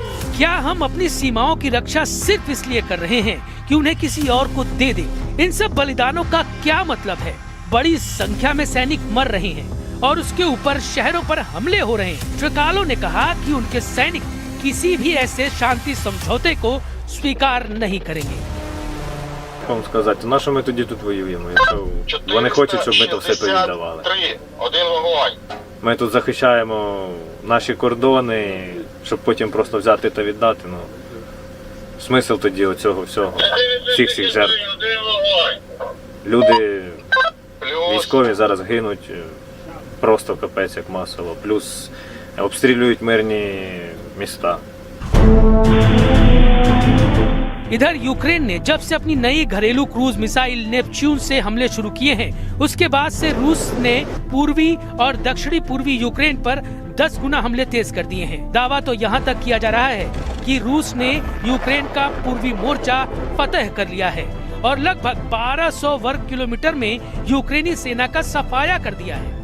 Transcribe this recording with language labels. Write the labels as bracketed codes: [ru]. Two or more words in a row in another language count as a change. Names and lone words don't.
[hi] क्या हम अपनी सीमाओं की रक्षा सिर्फ इसलिए कर रहे हैं कि उन्हें किसी और को दे दें? इन सब बलिदानों का क्या मतलब है? बड़ी संख्या में सैनिक मर रहे हैं और उसके ऊपर शहरों पर हमले हो रहे हैं। ट्रेकालो ने कहा कि उनके सैनिक किसी भी ऐसे शांति समझौते को स्वीकार नहीं करेंगे। [uk] Вам сказати, на що ми тоді тут воюємо, якщо вони хочуть, щоб ми то все повіддавали. Ми тут захищаємо наші кордони, щоб потім просто взяти та віддати. Ну, смисл тоді оцього всього, всіх жертв. Люди військові зараз гинуть просто капець як масово, плюс обстрілюють мирні міста. [hi] इधर यूक्रेन ने जब से अपनी नई घरेलू [en] cruise missile [hi] नेपच्यून से हमले शुरू किए हैं, उसके बाद से रूस ने पूर्वी और दक्षिणी पूर्वी यूक्रेन पर 10 गुना हमले तेज कर दिए हैं। दावा तो यहाँ तक किया जा रहा है कि रूस ने यूक्रेन का पूर्वी मोर्चा फतह कर लिया है और लगभग 1200 वर्ग किलोमीटर में यूक्रेनी सेना का सफाया कर दिया है।